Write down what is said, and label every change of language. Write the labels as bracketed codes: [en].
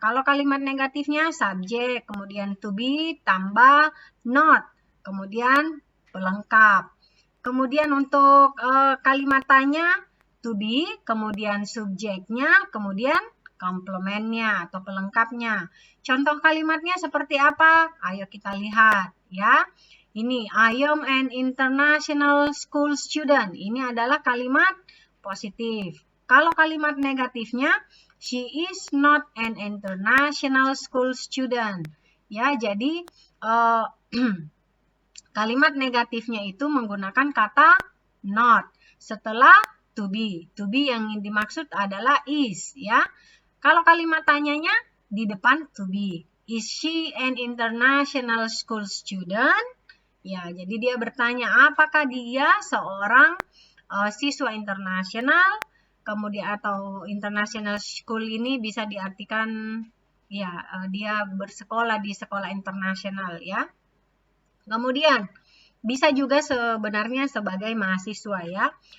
[id] Kalau kalimat negatifnya subjek, kemudian to be, tambah not, kemudian pelengkap. Kemudian untuk kalimat tanya, to be, kemudian subjeknya, kemudian komplementnya atau pelengkapnya. Contoh kalimatnya seperti apa? Ayo kita lihat ya. Ini, [en] I am an international school student. [id] Ini adalah kalimat positif. Kalau kalimat negatifnya, [en] she is not an international school student. [id] Ya, jadi kalimat negatifnya itu menggunakan kata not setelah to be. To be yang dimaksud adalah is, ya. Kalau kalimat tanyanya di depan to be. [en] Is she an international school student? [id] Ya, jadi dia bertanya apakah dia seorang siswa internasional? Kemudian atau international school ini bisa diartikan ya dia bersekolah di sekolah internasional ya. Kemudian bisa juga sebenarnya sebagai mahasiswa ya.